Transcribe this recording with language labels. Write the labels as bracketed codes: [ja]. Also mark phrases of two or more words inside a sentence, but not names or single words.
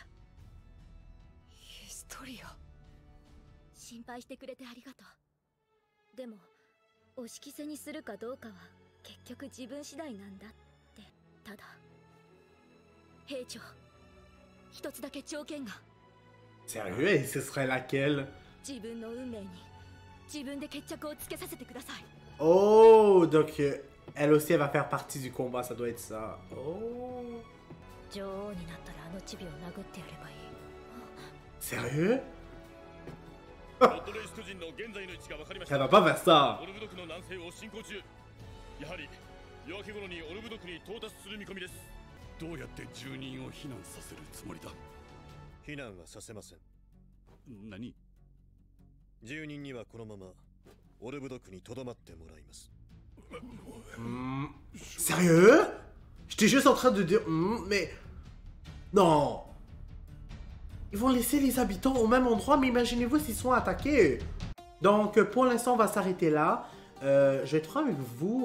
[ja] ヒストリア。心配してくれてありがとう。でもお仕着せにするかどうかは結局自分次第なんだって。ただ兵長、一つだけ条件が。 [fr] Sérieux? Et ce serait laquelle? [ja] 自分の運命に自分で決着をつけさせてください。 [fr] Oh, donc elle aussi, elle va faire partie du combat, ça doit être ça. Oh. [ja] 女王になったらあのチビを殴ってやればいい。 [fr] Sérieux? Elle va pas faire ça. [ja] やはり夜明け頃にオルブドクに到達する見込みです。どうやって住人を避難させるつもりだ。避難はさせません。何？住人にはこのままオルブドクに留まってもらいます。 [fr] Sérieux? J'étais juste en train de dire... mais... Non. Ils vont laisser les habitants au même endroit, mais imaginez-vous s'ils sont attaqués. Donc, pour l'instant, on va s'arrêter là. Je vais être franc avec vous.